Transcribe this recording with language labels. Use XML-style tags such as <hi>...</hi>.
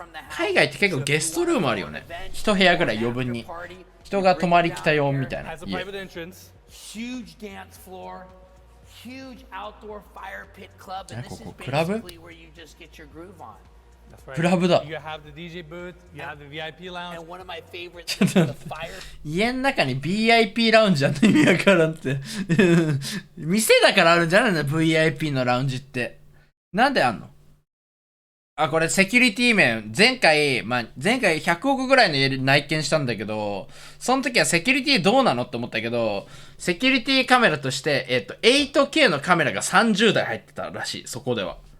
<ja>海外って結構ゲストルームあるよね。一部屋ぐらい余分に。人が泊まり来たよみたいな家。</ja> <en>Huge dance floor, huge outdoor fire pit club, and this is basically where you just get your groove on. That's right.</en> <ja>クラブだ。</ja> <en>You have the DJ booth, you have the VIP lounge. And one of my favorites is the fire.</en> <ja>家の中に VIP ラウンジあって意味わからんって。店だからあるんじゃないの ?VIP のラウンジって。なんであんのあ、これセキュリティ面、前回100億ぐらいの家で内見したんだけど、その時はセキュリティどうなのって思ったけど、セキュリティカメラとして、8K のカメラが30台入ってたらしい、そこでは。</ja>